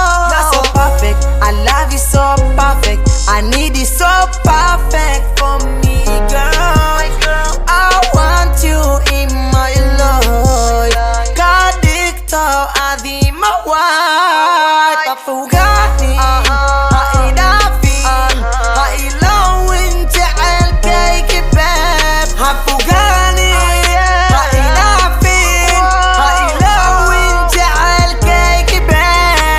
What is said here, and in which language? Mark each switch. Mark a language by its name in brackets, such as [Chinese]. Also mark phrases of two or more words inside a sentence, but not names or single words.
[English] You're so perfect, I love you so perfect. I need you so perfect for me, girl. I want you in my life. [Somali] Ka dhigto adi ma waay. Ha fogaani, ha i dhaafin. Ha ilowin jecelkaygi, babe. Ha fogaani, ha i dhaafin. Ha ilowin jecelkaygi, babe.